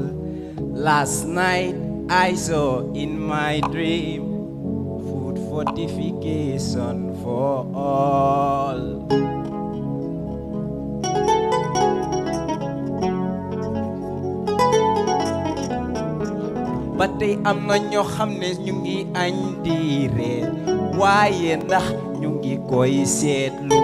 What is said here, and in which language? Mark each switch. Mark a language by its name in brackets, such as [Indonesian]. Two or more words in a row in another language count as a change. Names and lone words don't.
[English] Last night I saw in my dream food fortification for all. But they [Wolof] am na ñoo xam ne ñu ngi añ di reer waaye ndax ñu ngi koy seetlu.